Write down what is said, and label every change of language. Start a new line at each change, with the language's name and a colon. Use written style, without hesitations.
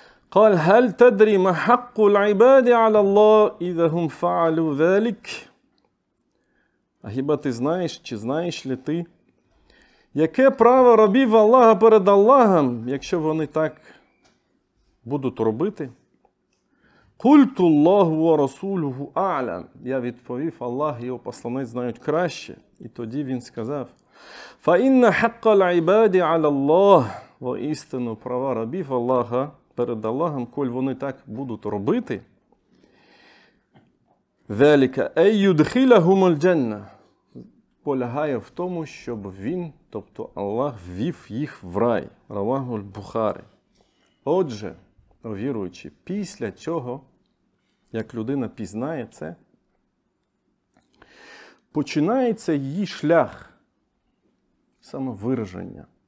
Arabic: قال: هل تدري ما حق العباد على الله إذا هم فعلوا ذلك؟
Ukrainian: А хіба ти знаєш, чи знаєш ли ти, яке право рабів Аллаха перед Аллахом, якщо вони так будуть робити?
Arabic: قلت الله ورسوله أعلم.
Ukrainian: Я відповів: Аллах і його посланець знають краще. І тоді він сказав:
Arabic: فإن حق العباد على الله.
Ukrainian: Воістину права рабів Аллаха перед Аллахом, коль вони так будуть робити,
Arabic: ذَلِكَ أَيْ يُدْخِلَهُمُ الْجَنَّةِ,
Ukrainian: полягає в тому, щоб він, тобто Аллах, ввів їх в рай. Раваху аль-Бухарі. Отже, віруючи, після цього, як людина пізнає це, починається її шлях самовираження.